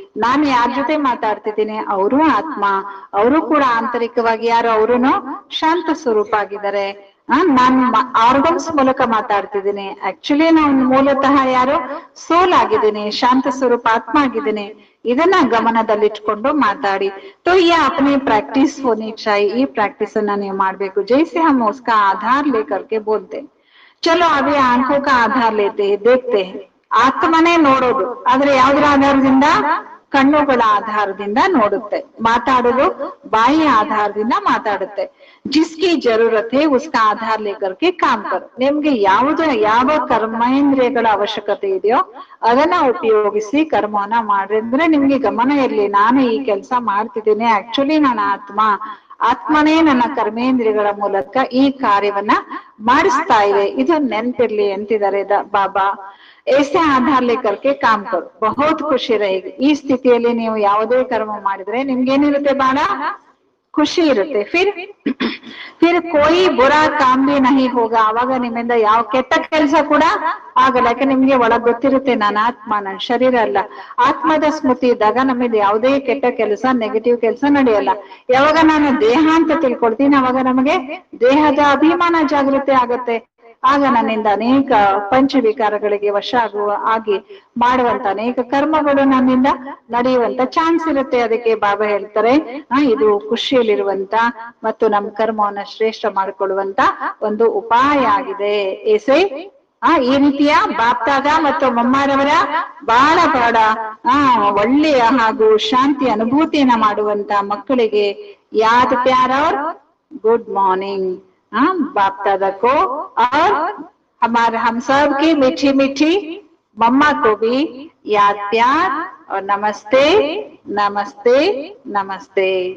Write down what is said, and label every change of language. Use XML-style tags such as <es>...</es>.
<kn>ನಾನು ಯಾರ ಜೊತೆ ಮಾತಾಡ್ತಿದ್ದೀನಿ ಅವರು ಆತ್ಮ, ಅವರು ಕೂಡ ಆಂತರಿಕವಾಗಿ ಯಾರು? ಅವರುನು ಶಾಂತ ಸ್ವರೂಪ ಆಗಿದ್ದಾರೆ. ನಾನು ಆರ್ಗನ್ಸ್ ಮೂಲಕ ಮಾತಾಡ್ತಿದ್ದೀನಿ, ಆಕ್ಚುಲಿ ನಾನು ಮೂಲತಃ ಯಾರು? ಸೋಲ್ ಆಗಿದ್ದೀನಿ, ಶಾಂತ ಸ್ವರೂಪ ಆತ್ಮ ಆಗಿದ್ದೀನಿ. ಇದನ್ನ ಗಮನದಲ್ಲಿಟ್ಕೊಂಡು ಮಾತಾಡಿ.</kn> <hi>तो ये अपनी प्रैक्टिस होनी चाहिए.</hi> <kn>ಈ ಪ್ರಾಕ್ಟೀಸ್ ಅನ್ನ ನೀವು ಮಾಡ್ಬೇಕು.</kn> <hi>जैसे हम उसका आधार लेकर के बोलते, चलो अभी आंखों का आधार लेते हैं, देखते हैं.</hi> <kn>ಆತ್ಮನೇ ನೋಡೋದು, ಆದ್ರೆ ಯಾವ್ದ್ರ ಆಧಾರದಿಂದ? ಕಣ್ಣುಗಳ ಆಧಾರದಿಂದ ನೋಡುತ್ತೆ. ಮಾತಾಡೋದು ಬಾಯಿ ಆಧಾರದಿಂದ ಮಾತಾಡುತ್ತೆ.</kn> <hi>ಜಿಸ್ಕಿ ಜರೂರತ್ ಹೇ ಉಸ್ಕಾ ಆಧಾರ್ ಲೇಕರ್ಕೆ ಕಾಮ್ ಕರೋ.</hi> <kn>ನಿಮ್ಗೆ ಯಾವ ಕರ್ಮೇಂದ್ರಿಯಗಳ ಅವಶ್ಯಕತೆ ಇದೆಯೋ ಅದನ್ನ ಉಪಯೋಗಿಸಿ ಕರ್ಮವನ್ನ ಮಾಡ್ರಿ. ಅಂದ್ರೆ ನಿಮ್ಗೆ ಗಮನ ಇರ್ಲಿ, ನಾನು ಈ ಕೆಲಸ ಮಾಡ್ತಿದ್ದೀನಿ, ಆಕ್ಚುಲಿ ನಾನು ಆತ್ಮನೇ ನನ್ನ ಕರ್ಮೇಂದ್ರಿಯಗಳ ಮೂಲಕ ಈ ಕಾರ್ಯವನ್ನ ಮಾಡಿಸ್ತಾ ಇದೆ. ಇದು ನೆನ್ಪಿರ್ಲಿ ಅಂತಿದ್ದಾರೆ ಬಾಬಾ.</kn> <hi>ऐसे आधार लेकर के काम करो, बहुत ಖುಷಿ रहेगी.</hi> <kn>ಈ ಸ್ಥಿತಿಯಲ್ಲಿ ನೀವು ಯಾವುದೇ ಕರ್ಮ ಮಾಡಿದ್ರೆ ನಿಮ್ಗೇನಿರುತ್ತೆ? ಬಹಳ ಖುಷಿ ಇರುತ್ತೆ.</kn> <hi>ಫಿರ್ ಕೋಯಿ ಬುರಾ ಕಾಮ್ ಭಿ ನಹಿ ಹೋಗಾ.</hi> <kn>ಅವಾಗ ನಿಮ್ಮಿಂದ ಯಾವ ಕೆಟ್ಟ ಕೆಲಸ ಕೂಡ ಆಗಲ್ಲ. ಯಾಕೆ ನಿಮ್ಗೆ ಒಳಗ್ ಗೊತ್ತಿರುತ್ತೆ, ನಾನು ಆತ್ಮ, ನನ್ನ ಶರೀರ ಅಲ್ಲ. ಆತ್ಮದ ಸ್ಮೃತಿ ಇದ್ದಾಗ ನಮಗೆ ಯಾವುದೇ ಕೆಟ್ಟ ಕೆಲಸ, ನೆಗೆಟಿವ್ ಕೆಲಸ ನಡೆಯಲ್ಲ. ಯಾವಾಗ ನಾನು ದೇಹ ಅಂತ ತಿಳ್ಕೊಳ್ತೀನಿ ಅವಾಗ ನಮಗೆ ದೇಹದ ಅಭಿಮಾನ ಜಾಗೃತಿ ಆಗತ್ತೆ. ಆಗ ನನ್ನಿಂದ ಅನೇಕ ಪಂಚವಿಕಾರಗಳಿಗೆ ವಶ ಆಗಿ ಮಾಡುವಂತ ಅನೇಕ ಕರ್ಮಗಳು ನನ್ನಿಂದ ನಡೆಯುವಂತ ಚಾನ್ಸ್ ಇರುತ್ತೆ. ಅದಕ್ಕೆ ಬಾಬಾ ಹೇಳ್ತಾರೆ, ಇದು ಖುಷಿಯಲ್ಲಿರುವಂತ ಮತ್ತು ನಮ್ಮ ಕರ್ಮವನ್ನ ಶ್ರೇಷ್ಠ ಮಾಡಿಕೊಳ್ಳುವಂತ ಒಂದು ಉಪಾಯ ಆಗಿದೆ. ಏಸೆ ಈ ರೀತಿಯ ಬಾಪ್ತಾದ ಮತ್ತು ಮಮ್ಮಾರವರ ಬಹಳ ಒಳ್ಳೆಯ ಹಾಗೂ ಶಾಂತಿ ಅನುಭೂತಿಯನ್ನ ಮಾಡುವಂತ ಮಕ್ಕಳಿಗೆ ಯಾದ್ ಪ್ಯಾರ ಗುಡ್ ಮಾರ್ನಿಂಗ್.</kn> <hi>हाँ बाप दादा को और हमारे हम सब की मीठी मीठी मम्मा को भी याद प्यार और नमस्ते नमस्ते नमस्ते।</hi>